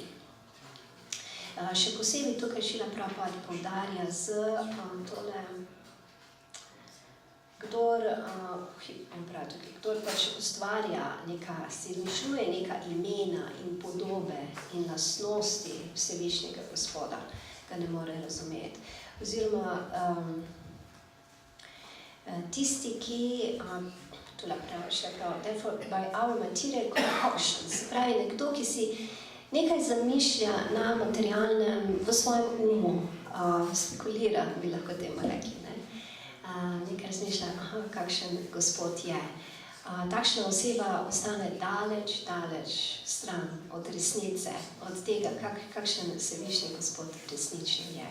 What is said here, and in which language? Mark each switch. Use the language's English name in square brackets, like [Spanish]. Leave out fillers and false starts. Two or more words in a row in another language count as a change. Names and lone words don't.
[Slovenian] Še posebej tukaj Šrila Prabhupada poudarja z tole, kdor pač ustvarja si izmišljuje neka imena in podobe in lastnosti Vsevišnjega Gospoda, ga ne more razumeti. Oziroma tisti, ki [English] therefore by our material concoctions, [Slovenian] pravi nekdo, ki si nekaj zamišlja na materialnem, v svojem umu, spekulira, bi lahko temu rekli, nekaj razmišlja, kakšen Gospod je. Takšna oseba ostane daleč stran od resnice, od tega, kakšen Vsevišnji Gospod resnično je.